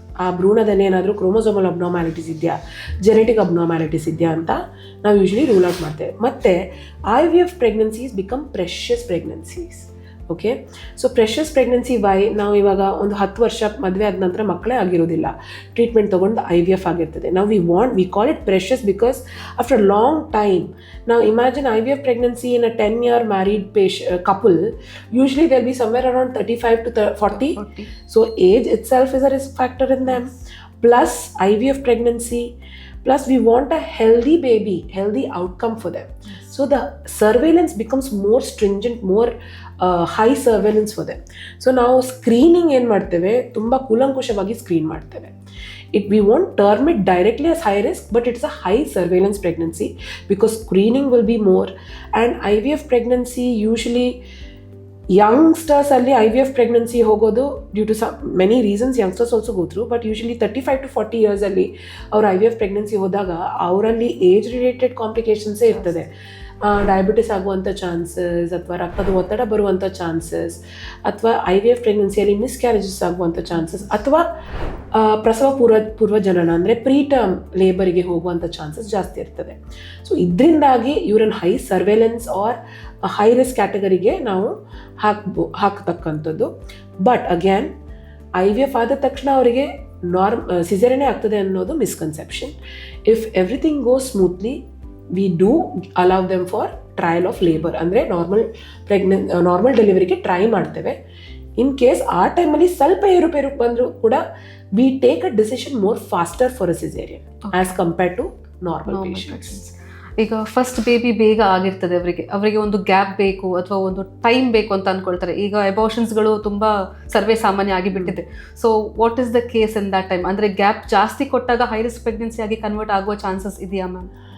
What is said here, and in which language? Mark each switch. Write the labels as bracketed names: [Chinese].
[Kannada] ಆ ಭ್ರೂಣದಲ್ಲಿ ಏನಾದರೂ chromosomal abnormalities ಇದೆಯಾ, ಜೆನೆಟಿಕ್ ಅಬ್ನಾರ್ಮ್ಯಾಲಿಟೀಸ್ ಇದೆಯಾ ಅಂತ ನಾವು ಯೂಶ್ವಲಿ ರೂಲ್ ಔಟ್ ಮಾಡ್ತೇವೆ. [English] ಮತ್ತು IVF pregnancies become precious pregnancies. [Kannada] Okay, [English] So precious pregnancy why? [Kannada] ನಾವು ಇವಾಗ ಒಂದು 10 ವರ್ಷ ಮದುವೆ ಆದ ನಂತರ ಮಕ್ಕಳೇ ಆಗಿರೋದಿಲ್ಲ, ಟ್ರೀಟ್ಮೆಂಟ್ ತೊಗೊಂಡು IVF ಆಗಿರ್ತದೆ. [English] ನಾವು we call it precious because after long time. ನಾವು imagine IVF pregnancy in a 10-year married couple, usually they'll be somewhere around 35 to 40. So age itself is a risk factor in them. Plus IVF pregnancy, Plus we want a healthy baby, healthy outcome for them. So the surveillance becomes more stringent, more high surveillance for them. [Kannada] So ನಾವು screening ಏನು ಮಾಡ್ತೇವೆ, ತುಂಬ ಕೂಲಂಕುಷವಾಗಿ screen ಮಾಡ್ತೇವೆ. [English] We won't term it directly as high risk, but it's a high surveillance pregnancy because screening will be more. And IVF pregnancy usually youngsters ಅಲ್ಲಿ IVF pregnancy ಹೋಗೋದು due to many reasons youngsters also go through, but usually 35 to 40 years [Kannada] ಅಲ್ಲಿ ಅವ್ರು IVF pregnancy ಹೋದಾಗ ಅವರಲ್ಲಿ age related ಕಾಂಪ್ಲಿಕೇಶನ್ಸೇ ಇರ್ತದೆ. Diabetes ಆಗುವಂಥ chances, ಅಥವಾ ರಕ್ತದ ಒತ್ತಡ ಬರುವಂಥ ಚಾನ್ಸಸ್, ಅಥವಾ IVF ಪ್ರೆಗ್ನೆನ್ಸಿಯಲ್ಲಿ ಮಿಸ್ಕ್ಯಾರೇಜಸ್ ಆಗುವಂಥ ಚಾನ್ಸಸ್, ಅಥವಾ ಪ್ರಸವ ಪೂರ್ವ ಜನನ ಅಂದರೆ ಪ್ರೀಟರ್ಮ್ ಲೇಬರಿಗೆ ಹೋಗುವಂಥ ಚಾನ್ಸಸ್ ಜಾಸ್ತಿ ಇರ್ತದೆ. ಸೊ ಇದರಿಂದಾಗಿ ಇವ್ರನ್ನ high surveillance R high risk ಕ್ಯಾಟಗರಿಗೆ ನಾವು ಹಾಕತಕ್ಕಂಥದ್ದು. ಬಟ್ ಅಗೇನ್ IVF ಆದ ತಕ್ಷಣ ಅವರಿಗೆ ಸಿಸೇರಿಯನ್ನೇ ಆಗ್ತದೆ ಅನ್ನೋದು misconception. [English] if everything goes smoothly, we do allow them for trial of labor, [Kannada] ಅಂದರೆ ನಾರ್ಮಲ್ ಡೆಲಿವರಿಗೆ ಟ್ರೈ ಮಾಡ್ತೇವೆ. ಇನ್ ಕೇಸ್ ಆ ಟೈಮಲ್ಲಿ ಸ್ವಲ್ಪ ಏರುಪೇರು ಬಂದರೂ ಕೂಡ [English] we take a decision more faster for a cesarean as compared to normal patients. [Kannada] ಈಗ first baby ಬೇಗ ಆಗಿರ್ತದೆ, ಅವರಿಗೆ ಒಂದು ಗ್ಯಾಪ್ ಬೇಕು ಅಥವಾ ಒಂದು ಟೈಮ್ ಬೇಕು ಅಂತ ಅಂದ್ಕೊಳ್ತಾರೆ. ಈಗ ಅಬಾರ್ಷನ್ಸ್ಗಳು ತುಂಬ ಸರ್ವೇ ಸಾಮಾನ್ಯ ಆಗಿಬಿಟ್ಟಿದೆ. [English] So what is the case in that time? [Kannada] ಅಂದರೆ ಗ್ಯಾಪ್ ಜಾಸ್ತಿ ಕೊಟ್ಟಾಗ ಹೈ ರಿಸ್ಕ್ ಪ್ರೆಗ್ನೆನ್ಸಿ ಆಗಿ ಕನ್ವರ್ಟ್ ಆಗುವ ಚಾನ್ಸಸ್ ಇದೆಯಾ ಮ್ಯಾಮ್?